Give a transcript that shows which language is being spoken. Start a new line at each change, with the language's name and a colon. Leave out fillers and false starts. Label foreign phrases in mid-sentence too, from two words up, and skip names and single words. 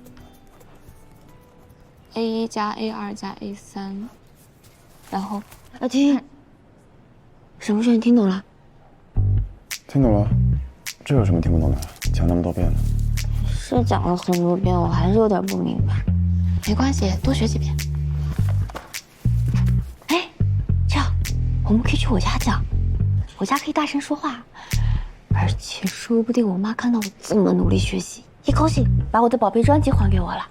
Chinese: A1 加 A2 加 A3，然後聽，什麼事你聽懂了？聽懂了，這有什麼聽不懂的？講那麼多遍了。是講了很多遍，我還是有點不明白。沒關係，多學幾遍。哎，這樣，我們可以去我家講，我家可以大聲說話。而且說不定我媽看到我這麼努力學習，一口氣把我的寶貝專輯還給我了。